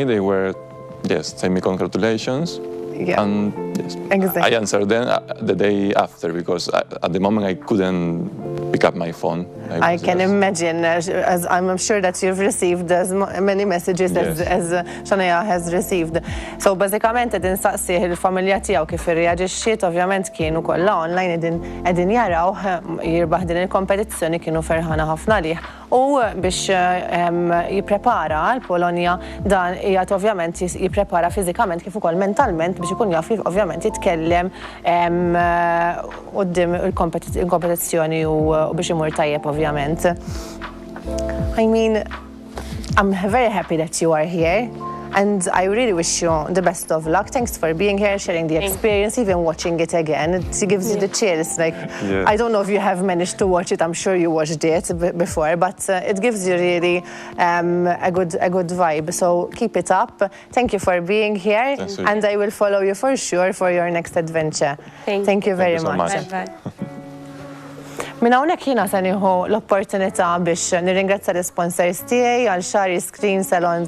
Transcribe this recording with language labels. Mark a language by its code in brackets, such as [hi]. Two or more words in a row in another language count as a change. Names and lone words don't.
[en] They were, saying me congratulations. Yeah. And Exactly. I answered them the day after because at the moment I couldn't pick up my phone. I can imagine, as I'm sure that you've received as many messages as Shania has received. [mt] So bażikament qed insaqsih il-familja tiegħu kif irreaġixxiet, ovvjament kienu kollha online qegħdin jaraw jirbaħ din il-kompetizzjoni, kienu ferħana ħafna lih. U biex jipprepara l-Polonja dan qiegħed ovvjament jipprepara fiżikament kif ukoll mentalment biex ikun jaf ovvjament jitkellem quddiem il-kompetizzjoni u biex imur tajjeb ovvjament. [en] I mean, I'm very happy that you are here. And I really wish you the best of luck. Thanks for being here, sharing the experience, even watching it again. It gives you the chills. Like, I don't know if you have managed to watch it. I'm sure you watched it before, but it gives you really a good vibe. So keep it up. Thank you for being here, and I will follow you for sure for your next adventure. Thank you very so much. Bye-bye. [mt] Min hawnhekk jiena se nieħu l-opportunità biex nirringrazzja l-sponsors tiegħi għal Xari Screen Salon